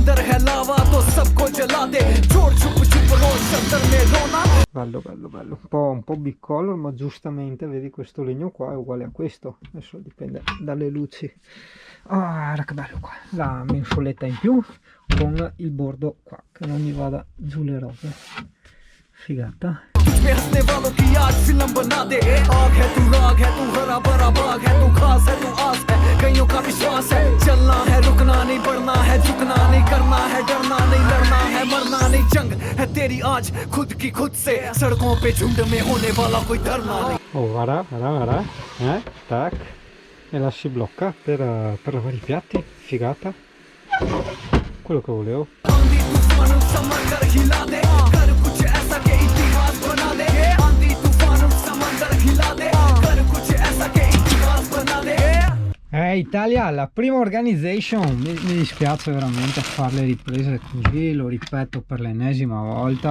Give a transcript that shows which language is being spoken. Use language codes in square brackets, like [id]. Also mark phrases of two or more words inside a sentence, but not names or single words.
[it] Bello bello bello, un po' bicolor, ma giustamente vedi questo legno qua è uguale a questo, adesso dipende dalle luci. Guarda che bello qua, la mensoletta in più con il bordo qua che non mi vada giù le robe. Figata. [hi] में हंसने वालों की आज फिल्म बना दे, आग है तू राग है तू हरा भरा बाग है तू खास है तू आस है कईयों का विश्वास है, चलना है रुकना नहीं बढ़ना है झुकना नहीं करना है डरना नहीं लड़ना है मरना नहीं, जंग है तेरी आज खुद की खुद से, सड़कों पे झुंड में होने वाला कोई डरना नहीं। [it] Oh, guarda, tac, e la si blocca per lavare i piatti, figata, quello che volevo. Italia, la prima organization, mi dispiace veramente fare le riprese così, lo ripeto per l'ennesima volta,